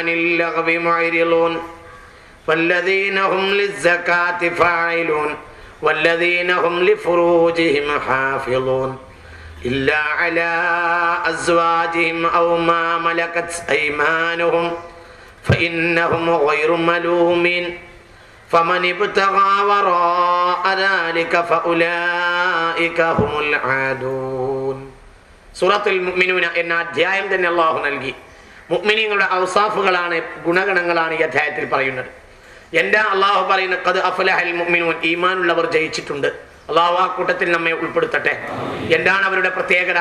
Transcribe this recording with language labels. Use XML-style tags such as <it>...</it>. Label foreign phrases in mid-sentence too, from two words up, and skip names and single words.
<ar>اللغو معرضون والذين هم للزكاة فاعلون والذين هم لفروجهم حافظون إلا على أزواجهم أو ما ملكت أيمانهم فإنهم غير ملومين فمن ابتغى وراء ذلك فأولئك هم العادون.</ar> <ml>സൂറത്തുൽ മുഅ്മിനൂന എന്ന അധ്യായം തന്നെ അല്ലാഹു നൽകി. മുഅ്മിനീങ്ങളുടെ ഔസാഫുകളാണ്, ഗുണഗണങ്ങളാണ് ഈ അധ്യായത്തിൽ പറയുന്നത്. എന്താ അല്ലാഹു പറയുന്നത്?</ml> <ar>قد أفلح المؤمنون,</ar> <ml>ഈമാനുള്ളവർ ജയിച്ചിട്ടുണ്ട്. അല്ലാഹു ആ കൂട്ടത്തിൽ നമ്മെ ഉൾപ്പെടുത്തട്ടെ. എന്താണ് അവരുടെ പ്രത്യേകത?</ml>